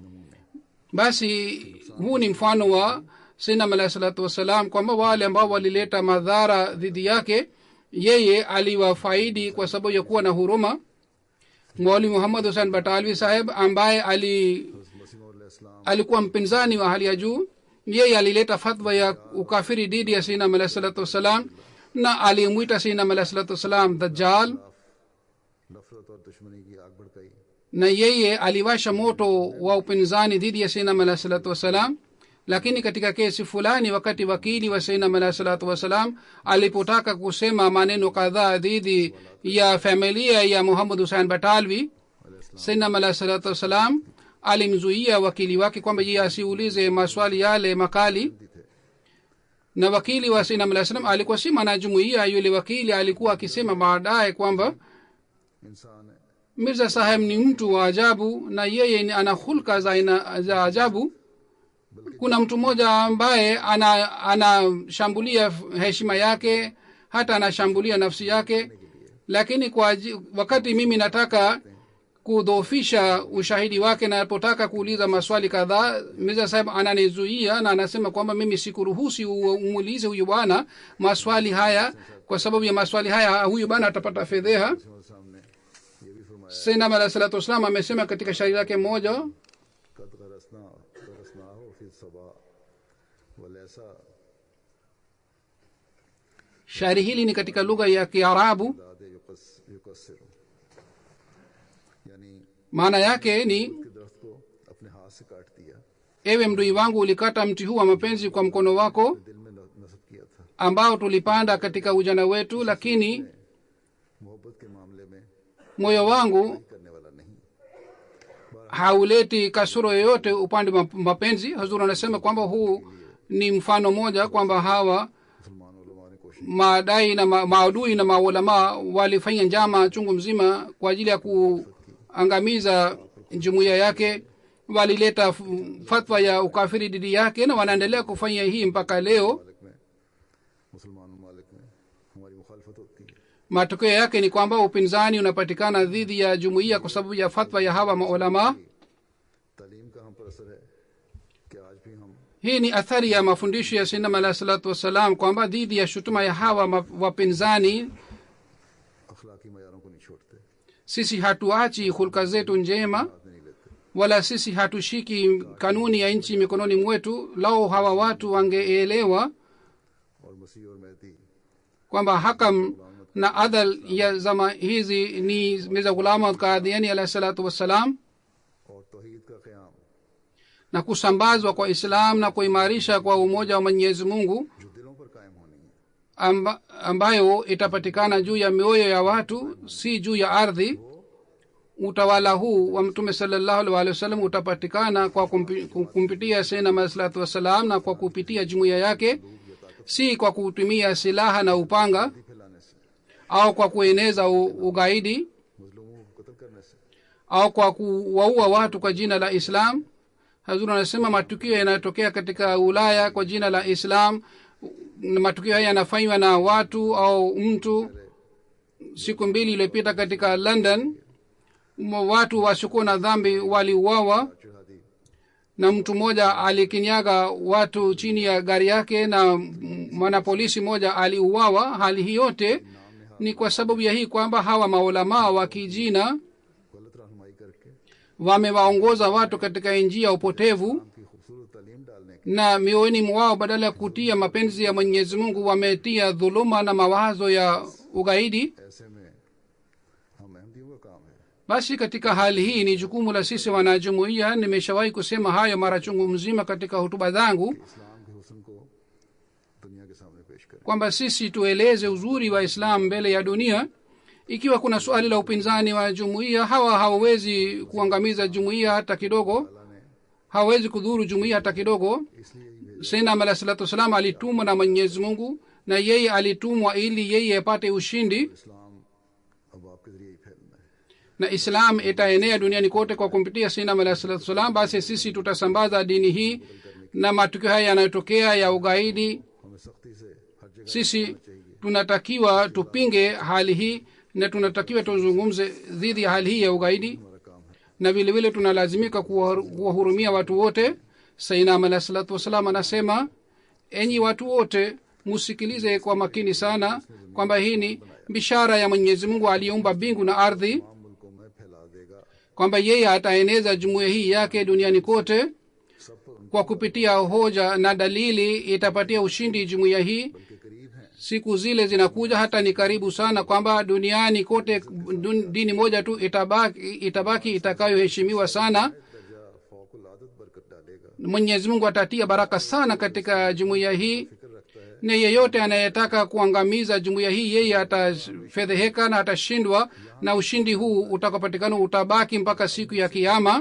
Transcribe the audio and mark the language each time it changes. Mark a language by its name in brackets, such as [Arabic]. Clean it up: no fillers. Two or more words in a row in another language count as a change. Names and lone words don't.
[Swahili] basi huu ni mfano wa [Arabic] سيدنا عليه الصلاة والسلام [Swahili] kwamba wale ambao walileta madhara dhidi yake yeye aliwafaidi kwa sababu ya kuwa na huruma. Mauli Muhammad Hussain Batalvi saheb ambaye [Urdu] مسیح اسلام [Swahili] alikuwa mpinzani wa hali ya juu, yeye alileta fatwa ya ukafiri dhidi ya [Arabic] سيدنا عليه الصلاة والسلام [Swahili] na alimwita [Arabic] سيدنا عليه الصلاة والسلام [Swahili] dajjal, [Urdu] نفرت اور دشمنی کی آگ بھڑکائی. [Swahili] na yeye aliwasha moto wa upinzani dhidi ya [Arabic] سيدنا عليه الصلاة والسلام. [Swahili] lakini katika kesi fulani wakati wakili wa [Arabic] سيدنا عليه الصلاة والسلام [Swahili] alipotaka kusema maneno kadhaa dhidi ya familia ya Muhammad Hussain Batalvi, [Arabic] سيدنا عليه الصلاة والسلام [Swahili] alimzuia wakili wake kwamba yeye asiulize maswali yale makali. na wakili wa [Arabic] سيدنا عليه السلام [Swahili] alikuwa si mwanajumuiya. yule wakili alikuwa akisema baadaye kwamba [Urdu] انسان ہے, [Swahili] Mirza Saheb ni mtu wa ajabu na yeye ana hulka za ajabu. kuna mtu mmoja ambaye anashambulia heshima yake, hata anashambulia nafsi yake, lakini wakati mimi nataka kudhoofisha ushahidi wake na napotaka kuuliza maswali kadhaa, Mirza Saheb ananizuia na anasema kwamba mimi sikuruhusi umuulize huyu bwana maswali haya, kwa sababu ya maswali haya huyu bwana atapata fedheha. [Urdu] اور سامنے یہ بھی فرمایا [Arabic] سيدنا عليه الصلاة والسلام [Swahili] amesema katika shairi yake moja, [Arabic] قد غرسنا هو في صبا وليسا [Swahili] shairi hili ni katika lugha ya Kiarabu. [Arabic] دادي يكسر, [Urdu] یعنی [Swahili] maana yake ni [Urdu] کے درخت کو اپنے ہاتھ سے کاٹ دیا, [Swahili] ewe mdui wangu, ulikata mti huu wa mapenzi kwa mkono wako [Urdu] دل میں نصب کیا تھا. [Swahili] ambao tulipanda katika ujana wetu, lakini [Urdu] محبت کے معاملے میں [Swahili] moyo wangu [Urdu] کرنے والا نہیں. [Swahili] hauleti kasoro yoyote upande wa mapenzi. Hazur anasema kwamba huu ni mfano moja kwamba hawa [Urdu] مسلمان علما نے کوشش [Swahili] maadai na maadui na maulama walifanya njama chungu mzima kwa ajili ya kuangamiza jumuiya yake. walileta fatwa ya ukafiri dhidi yake na wanaendelea kufanya hii mpaka leo. [Urdu] مالک میں مسلمان مالک میں ہماری مخالفت ہوتی ہے. [Swahili] matokeo yake ni kwamba upinzani unapatikana dhidi ya jumuiya kwa sababu ya fatwa ya hawa maulama. [Urdu] تعلیم کا ہم پر اثر ہے کہ آج بھی ہم [Swahili] hii ni athari ya mafundisho ya [Arabic] سيدنا عليه الصلاة والسلام [Swahili] kwamba dhidi ya shutuma ya hawa wapinzani [Urdu] اخلاقی معیاروں کو نہیں چھوڑتے, [Swahili] sisi hatuachi hulka zetu njema, [Urdu] ہاتھ میں نہیں لیتے. [Swahili] wala sisi hatushiki kanuni ya nchi mikononi mwetu. lao hawa watu wangeelewa [Urdu] اور مسیح اور مہدی [Swahili] kwamba hakam na adal ya zama hizi ni Mirza Ghulam Ahmad Qadiani [Arabic] عليه الصلاة والسلام, [Urdu] اور توحید کا قیام [Swahili] na kusambazwa kwa Islam na kuimarisha kwa umoja wa Mwenyezi Mungu [Urdu] جو دلوں پر قائم ہونی ہے, [Swahili] ambayo itapatikana juu ya mioyo ya watu, si juu ya ardhi. utawala huu wa Mtume [Arabic] صلى الله عليه وسلم [Swahili] utapatikana kwa kumpitia [Arabic] سيدنا محمد صلى الله عليه وسلم [Swahili] na kwa kupitia jumuiya yake, si kwa kutumia silaha na upanga [Urdu] پھیلانے سے, [Swahili] au kwa kueneza ugaidi [Urdu] مظلوموں کو قتل کرنے سے, [Swahili] au kwa kuwaua watu kwa jina la Islam. Hazur anasema matukio yanayotokea katika Ulaya kwa jina la Islam, matukio haya yanafanywa na watu au mtu. siku mbili iliyopita katika London watu wasiokuwa na dhambi waliuawa, [Urdu] जिहादी [Swahili] na mtu mmoja alikinyaga watu chini ya gari yake na mwanapolisi mmoja aliuawa. Hali hii yote ni kwa sababu ya hii kwamba hawa maulamaa wa kijina [Urdu] غلط رہنمائی کرکے [Swahili] wamewaongoza watu katika njia ya upotevu, [Urdu] کی خوبصورت تعلیم ڈالنے کے [Swahili] na mioyoni mwao badala ya kutia mapenzi ya Mwenyezi Mungu wametia dhuluma na mawazo ya ugaidi. [Urdu] ایسے میں ہم احمدیوں کا کام ہے [Swahili] Basi katika hali hii ni jukumu la sisi wanajumuiya. Nimeshawahi kusema hayo mara chungu mzima katika hotuba zangu [Urdu] اسلام کے حسن کو دنیا کے سامنے پیش کریں. [Swahili] kwamba sisi tueleze uzuri wa Islam mbele ya dunia. Ikiwa kuna swali la upinzani wa jumuiya, hawa hawawezi kuangamiza jumuiya hata kidogo, hawawezi kudhuru jumuiya hata kidogo. Sayyidina Ahmad [Arabic] صلى الله عليه وسلم [Swahili] alitumwa na Mwenyezi Mungu, na yeye alitumwa ili yeye apate ushindi, [Urdu] اسلام اب آپکے ذریعے ہی پھیلنا ہے. [Swahili] na Islam itaenea duniani kote kwa kumpitia Sayyidina Ahmad [Arabic] صلى الله عليه وسلم. [Swahili] Basi sisi tutasambaza dini hii, na matukio haya yanayotokea ya ugaidi, [Urdu] ہمیں سختی سے ہر جگہ [Swahili] sisi tunatakiwa tupinge hali hii, na tunatakiwa tuzungumze dhidi ya hali hii ya ugaidi, [Urdu] ہمارا کام ہے. [Swahili] na vile vile tunalazimika kuwahurumia watu wote. Sayyidina Ahmad [Arabic] صلى الله وسلم [Swahili] anasema, enyi watu wote musikilize kwa makini sana kwamba hii ni bishara ya Mwenyezi Mungu aliyeumba mbingu na ardhi, [Urdu] تمام ملکوں میں پھیلا دیگا. [Swahili] kwamba yeye ataeneza jumuiya hii yake duniani kote. [Urdu] سب پر [Swahili] Kwa kupitia hoja na dalili itapatia ushindi jumuiya hii. [Urdu] انکے قریب ہیں. [Swahili] Siku zile zinakuja, hata ni karibu sana, kwamba duniani kote dini moja tu itabaki itakayoheshimiwa sana. [Urdu] درجہ فوق العادت برکت ڈالیگا. [Swahili] Mwenyezi Mungu atatia baraka sana katika jumuiya hii, [Urdu] فکر رکھتا ہے [Swahili] na yeyote anayetaka kuangamiza jumuiya hii yeye atafedheheka na atashindwa, na ushindi huu utakapatikana utabaki mpaka siku ya Kiyama.